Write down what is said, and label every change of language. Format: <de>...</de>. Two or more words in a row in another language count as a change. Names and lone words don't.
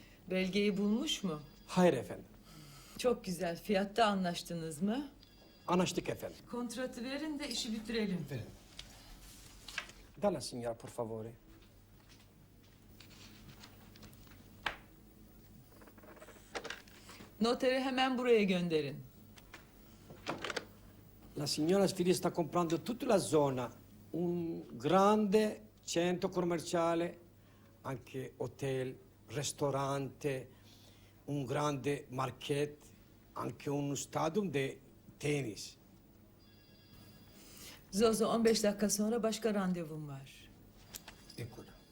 <tr>Belgeyi bulmuş mu? Hayır efendim. Çok güzel. Fiyatta anlaştınız mı? Anlaştık efendim. Kontratı verin de işi bitirelim.</tr> <it>Verin. Dala signora por favore.</it> <tr>Noteri hemen buraya gönderin.</tr> <it>La signora Sfidi sta comprando tutta la zona, un grande centro commerciale, anche hotel, ristorante, un grande market, anche un stadium de tenis.</it> <tr>Zozo 15 dakika sonra başka randevum var.</tr> <it>Eccola.</it>